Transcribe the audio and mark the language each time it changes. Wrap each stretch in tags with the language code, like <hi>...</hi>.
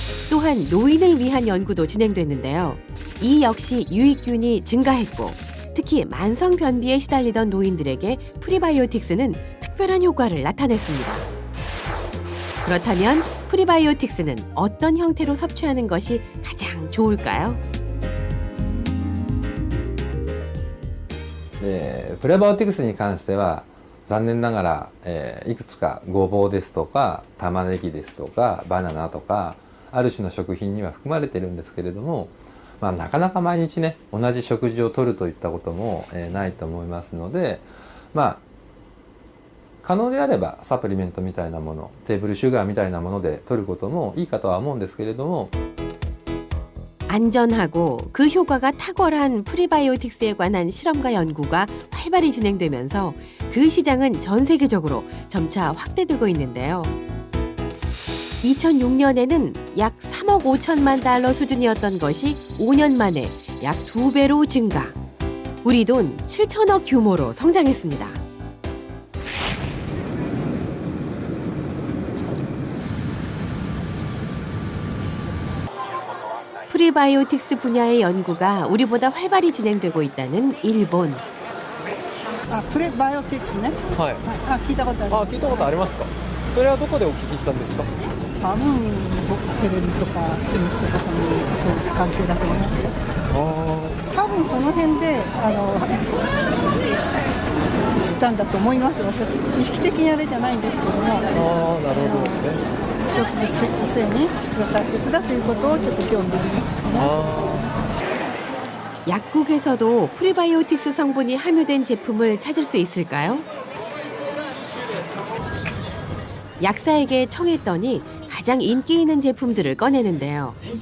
<ko>또한 노인을 위한 연구도 진행됐는데요. 이 역시 유익균이 증가했고 특히 만성변비에 시달리던 노인들에게 프리바이오틱스는 특별한 효과를 나타냈습니다. 그렇다면 프리바이오틱스는 어떤 형태로 섭취하는 것이 가장 좋을까요?</ko> <ja>プレバイオティクスに関しては残念ながら、いくつかごぼうですとか玉ねぎですとかバナナとかある種の食品には含まれているんですけれども、なかなか毎日ね同じ食事をとるといったことも、ないと思いますので、可能であればサプリメントみたいなもの、テーブルシュガーみたいなもので摂ることもいいかとは思うんですけれども、</ja> <ko>안전하고 그 효과가 탁월한 프리바이오틱스에 관한 실험과 연구가 활발히 진행되면서 그 시장은 전 세계적으로 점차 확대되고 있는데요. 2006년에는 약 3억 5천만 달러 수준이었던 것이 5년 만에 약 2배로 증가. 우리 돈 7천억 규모로 성장했습니다. 프리바이오틱스 분야의 연구가 우리보다 활발히 진행되고 있다는 일본.</ko> <ja>プレバイオティクスね。はい。聞いたことある。聞いたことありますか。それはどこでお聞きしたんですか。多分僕テレビとかニュースとかそういう関係だと思いますよ。多分その辺で知ったんだと思います。私意識的にあれじゃないんですけども。なるほどですね。植物性に質が大切だということをちょっと興味ありますしね。</ja> <ko>약국에서도 프리바이오틱스 성분이 함유된 제품을 찾을 수 있을까요? 약사에게 청했더니 가장 인기 있는 제품들을 꺼내는데요.</ko>